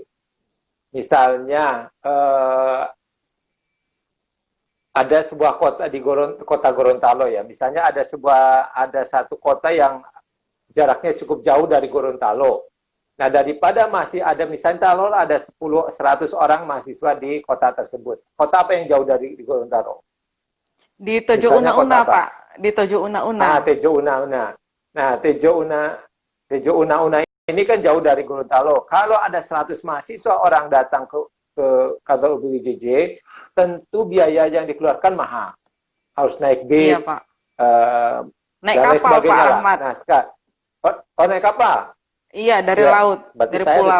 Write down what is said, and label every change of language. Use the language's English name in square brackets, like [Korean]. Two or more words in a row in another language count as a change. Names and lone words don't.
[Indonesian] Misalnya ada sebuah kota di kota Gorontalo ya. Misalnya ada satu kota yang jaraknya cukup jauh dari Gorontalo. Nah, daripada masih ada misalnya kalau ada 100 orang mahasiswa di kota tersebut. Kota apa yang jauh dari Gorontalo? Di Tejo Una-Una, Pak. Di Tejo Una-Una. Nah, Tejo Una-Una. Nah, Tejo Una-Una ini kan jauh dari Gorontalo. Kalau ada 100 mahasiswa orang datang ke kantor UPBJJ, tentu biaya yang dikeluarkan mahal. Harus naik bis, iya, Pak. Naik kapal, Pak Ahmad. Nah, naik kapal? Iya, dari laut, dari pulau.